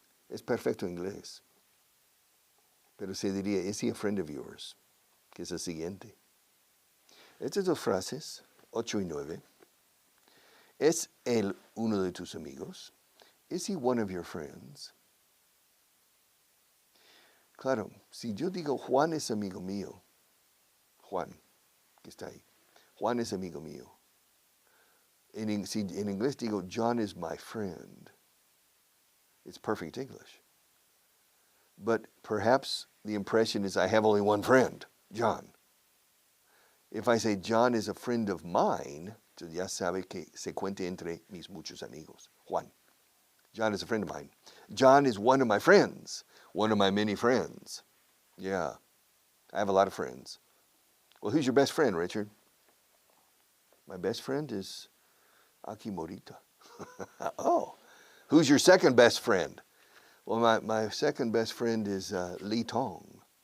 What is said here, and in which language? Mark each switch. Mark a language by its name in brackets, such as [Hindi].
[Spanish] Es perfecto inglés. Pero se diría, [English] is he a friend of yours? [Spanish] Que es el siguiente. Estas dos frases, 8 y 9. ¿Es él uno de tus amigos? [English] Is he one of your friends? [Spanish] Claro, si yo digo Juan es amigo mío, Juan, que está ahí, Juan es amigo mío. Si en inglés digo [English] John is my friend, it's perfect English. But perhaps the impression is I have only one friend, John. If I say John is a friend of mine, [Spanish] ya sabe que se cuenta entre mis muchos amigos. [English] Juan. John is a friend of mine. John is one of my friends. One of my many friends. Yeah. I have a lot of friends. Well, who's your best friend, Richard? My best friend is Aki Morita. Oh. Who's your second best friend? Well, my second best friend is Lee Tong.